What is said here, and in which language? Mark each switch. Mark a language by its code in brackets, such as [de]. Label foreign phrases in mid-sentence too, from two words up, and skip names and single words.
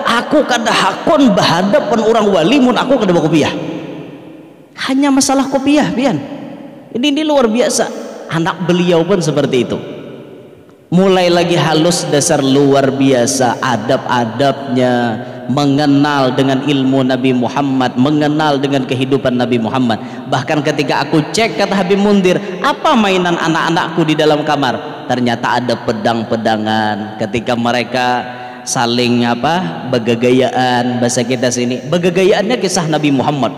[bjn] Aku kada hakun berhadapan orang wali mun aku kada berkopiah. Hanya masalah kopiah pian. [id] Ini luar biasa. Anak beliau pun seperti itu. Mulai lagi halus dasar luar biasa adab-adabnya, mengenal dengan ilmu Nabi Muhammad, mengenal dengan kehidupan Nabi Muhammad. Bahkan ketika aku cek, kata Habib Mundir, apa mainan anak-anakku di dalam kamar? Ternyata ada pedang-pedangan. Ketika mereka saling begagayaan, bahasa kita sini begagayaannya kisah Nabi Muhammad.